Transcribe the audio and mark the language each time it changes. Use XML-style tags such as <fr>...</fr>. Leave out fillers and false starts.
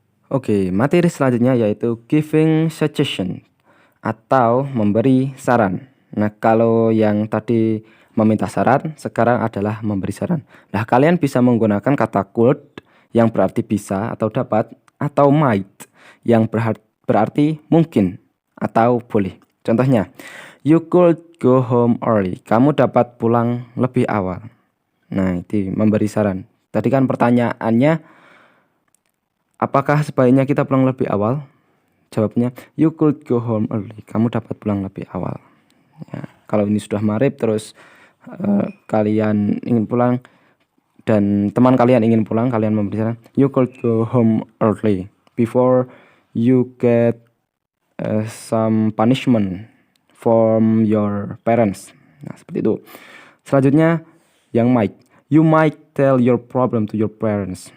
<id>Oke, materi selanjutnya yaitu</id> <en>giving suggestion</en> <id>atau memberi saran. Nah, kalau yang tadi meminta saran, sekarang adalah memberi saran. Nah, kalian bisa menggunakan kata could yang berarti bisa atau dapat, atau might yang berarti mungkin atau boleh. Contohnya,</id> <en>you could go home early.</en> <id>Kamu dapat pulang lebih awal. Nah, itu memberi saran. Tadi kan pertanyaannya, apakah sebaiknya kita pulang lebih awal? Jawabnya,</id> <en>you could go home early.</en> <id>Kamu dapat pulang lebih awal. Ya, kalau ini sudah maghrib terus kalian ingin pulang dan teman kalian ingin pulang, kalian memberi saran,</id> <en>you could go home early before you get some punishment from your parents.</en> <id>Nah, seperti itu. Selanjutnya yang might.</id> <en>You might tell your problem to your parents.</en>